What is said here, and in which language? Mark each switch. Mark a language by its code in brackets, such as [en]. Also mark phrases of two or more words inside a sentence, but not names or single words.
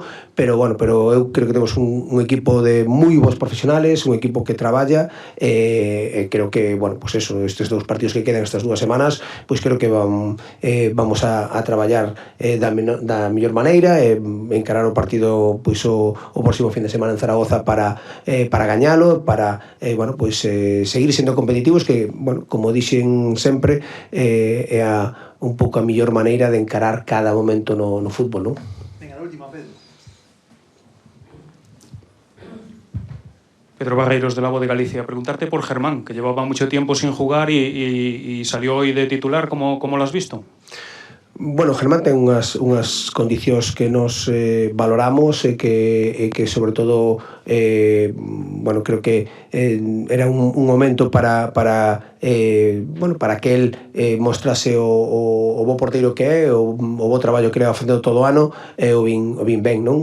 [gl] Pero bueno, eu creo que temos un equipo de moi bons profesionales, un equipo que traballa, creo que, bueno, pues eso, estes 2 partidos que quedan, estas 2 semanas, pois creo que vamos a traballar da mellor maneira, encarar o partido pois o próximo fin de semana en Zaragoza para gañalo, para bueno, pois seguir sendo competitivos, que, bueno, como dixen sempre, é un pouco a mellor maneira de encarar cada momento no fútbol, non? Venga, a última, Pedro. Pedro Barreiros, de La Voz de Galicia. [es] Preguntarte por Germán, que llevaba mucho tiempo sin jugar y salió hoy de titular. ¿Cómo lo has visto? [gl] Bueno, Germán ten unhas condicións que nos valoramos, e que sobre todo bueno, creo que era un momento para que el mostrase o bo porteiro que é, o bo traballo que era facendo todo o ano, o vin ben, non?